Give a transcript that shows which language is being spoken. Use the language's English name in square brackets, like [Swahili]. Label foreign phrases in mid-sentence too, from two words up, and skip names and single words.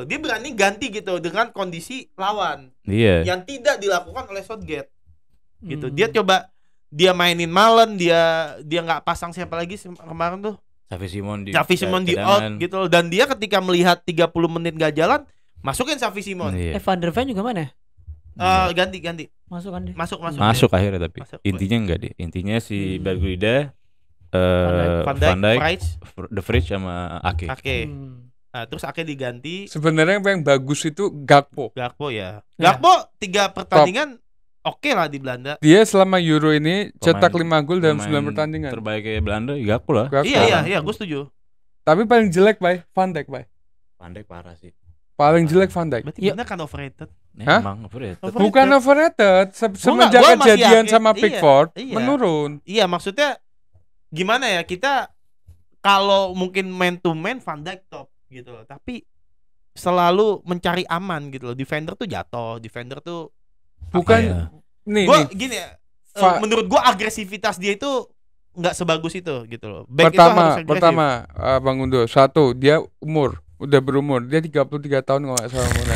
[Indonesian] Dia berani ganti gitu dengan kondisi lawan Iya. yang tidak dilakukan oleh Southgate. Gitu. Hmm. Dia coba dia mainin Malen, dia nggak pasang siapa lagi kemarin tuh. Xavi Simon di Xavi Simon di cadangan. out gitu loh. Dan dia ketika melihat 30 menit gak jalan, masukin Xavi Simon. Iya. Van der Ven juga mana ya? Ganti Masuk kan dia? masuk Masuk akhirnya tapi Masuk. intinya enggak deh. Intinya si Hmm. Berguida, Van Dijk, Van Dijk, Price, De Vrij sama Ake. Ake. Hmm. Nah, terus Ake diganti Sebenarnya yang bagus itu Gakpo. Gakpo ya. Ya. Gakpo 3 pertandingan oke lah di Belanda. Dia selama Euro ini cetak Pemain- 5 gol dalam Pemain 9 pertandingan. Terbaik kayak Belanda, Gakpo lah. Gakpo. Iya, gue setuju. Tapi paling jelek, Bay, Van Dijk, Bay. Van Dijk parah sih. Paling jelek Van Dijk. Berarti Iya. bener kan overrated. Hah? Emang overrated. Overrated. Bukan overrated, semenjak gua masih kejadian yakin. sama Iya, Pickford iya. menurun. Iya, maksudnya gimana ya? Kita kalau mungkin [English] man to man [Indonesian] Van Dijk top gitu loh. Tapi selalu mencari aman gitu loh. Defender tuh jatuh, defender tuh Bukan Iya. nih gua nih. gini ya. Fa- Menurut gua agresivitas dia itu nggak sebagus itu gitu loh. Back itu harus agresif. Pertama Bang Undo, satu dia udah berumur, dia 33 tahun kalau nggak salah umurnya.